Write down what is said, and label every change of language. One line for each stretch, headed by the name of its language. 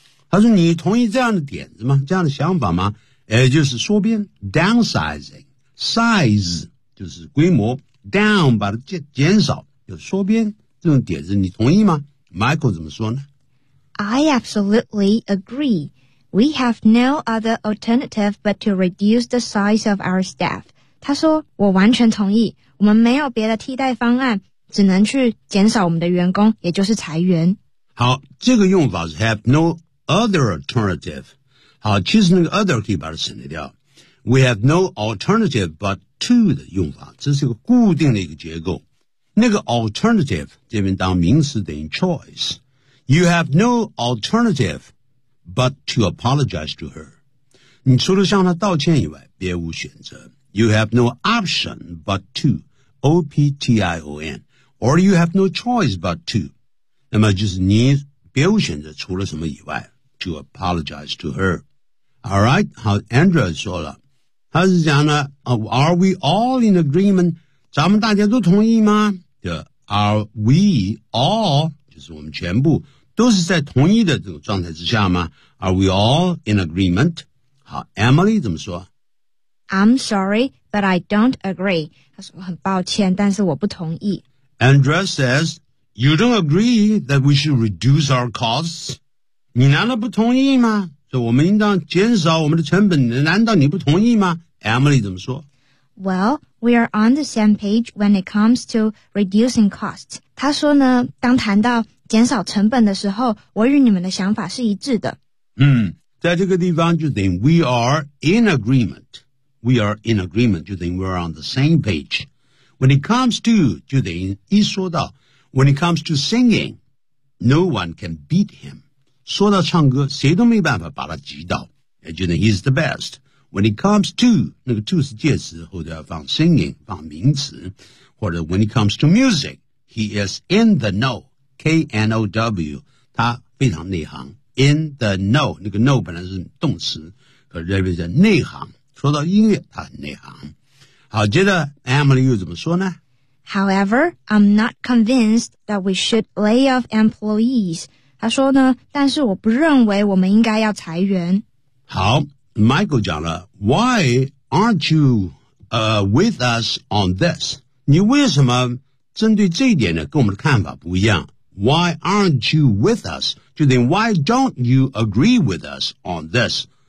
Chinese: 他说你同意这样的点子吗这样的想法吗也就是缩编
English: downsizing, size,
Chinese: 就是规模 down, 把它 减少就缩编这种点子你同意吗 Michael 怎么说呢
English: I absolutely agree,We have no other alternative but to reduce the size of our staff.
Chinese: 他说我完全同意我们没有别的替代方案只能去减少我们的员工也就是裁员。好这个用法是
English: have no other alternative.
Chinese: 好，其实那个 other 可以把它省略掉。
English: We have no alternative but to
Chinese: 的用法，这是一个固定的一个结构。那个 alternative 这边当名词等于 choice。
English: You have no alternative but to apologize to her.
Chinese: 你除了向她道歉以外，别无选择。
English: You have no option but to, O-P-T-I-O-N. Or you have no choice but to.
Chinese: 那么就是你别无选择除了什么以外
English: to apologize to her. All right,
Chinese: 好 Andrew 说了。他是讲呢
English: ,are we all in agreement?
Chinese: 咱们大家都同意吗？对 ,
English: are we all,
Chinese: 就是我们全部都是在同意的这种状态之下吗 ?
English: are we all in agreement?
Chinese: 好 ,Emily 怎么说 ?
English: I'm sorry, but I don't agree.
Chinese: 他说很抱歉但是我不同意。
English: Andrea says, you don't agree that we should reduce our costs?
Chinese: 你难道不同意吗？我们应当减少我们的成本难道你不同意吗 Emily 怎么说
English: Well, we are on the same page when it comes to reducing costs.
Chinese: 他说呢当谈到减少成本的时候我与你们的想法是一致的。在这个地方就等于
English: we are in agreement. We are in agreement,
Chinese: 就等于
English: we are on the same page. When it comes to,
Chinese: 就等于一说到
English: when it comes to singing, no one can beat him.
Chinese: 说到唱歌谁都没办法把他击倒也就是
English: he's the best. When it comes to,
Chinese: 那个 to 是介词后头要放
English: singing,
Chinese: 放名词或者
English: when it comes to music, he is in the know,
Chinese: K-N-O-W, 他非常内行
English: in the know,
Chinese: 那个 know 本来是动词可是这边是内行说到音乐他很内行。好接着 Emily 又怎么说呢
English: However, I'm not convinced that we should lay off employees.
Chinese: 他说呢但是我不认为我们应该要裁员。好 ,Michael 讲了
English: ,Why aren't you, with us on this?
Chinese: 你为什么针对这一点呢跟我们的看法不一样 ?
English: Why aren't you with us?
Chinese: 就等于
English: ,Why don't you agree with us on this?